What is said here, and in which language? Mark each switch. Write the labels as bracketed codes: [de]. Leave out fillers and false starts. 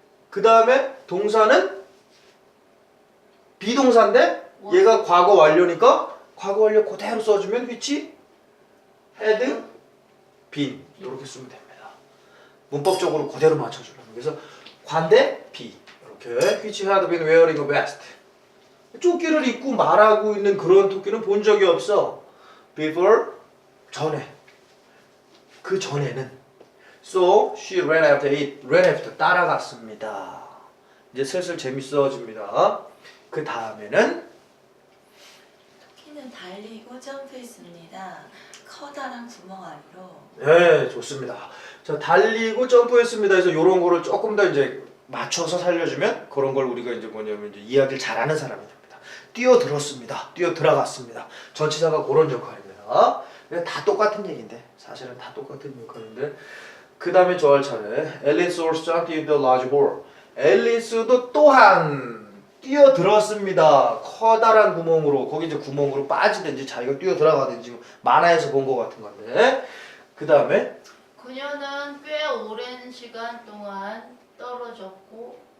[ko] 그 다음에 동사는 비동사인데 얘가 과거 완료니까 과거 완료 그대로 써주면 which, had, been 이렇게 쓰면 됩니다. 문법적으로 그대로 맞춰주려면 그래서 관대, be 이렇게 [en] which had been wearing a vest [ko] 조끼를 입고 말하고 있는 그런 토끼는 본 적이 없어. before 전에 그 전에는 [en] so she ran after it [ko] ran after 따라갔습니다. 이제 슬슬 재밌어집니다. 그 다음에는 토끼는 달리고 점프했습니다. 커다란 구멍 안으로. 네 좋습니다. 자 달리고 점프했습니다. 해서 이런 거를 조금 더 이제 맞춰서 살려주면 그런 걸 우리가 이제 뭐냐면 이제 이야기를 잘하는 사람이 됩니다. 뛰어들었습니다. 뛰어들어갔습니다. 전치사가 그런 역할입니다. 다 똑같은 얘기인데 사실은 다 똑같은 역할인데 그 다음에 저 할 차례. [en] Alice also jumped into the large hole. [ko] 앨리스도 또한 뛰어들었습니다. 커다란 구멍으로, 거기 이제 구멍으로 빠지든지 자기가 뛰어 들어가든지 만화에서 본 것 같은 건데. 그 다음에 그녀는 꽤 오랜 시간 동안 떨어졌고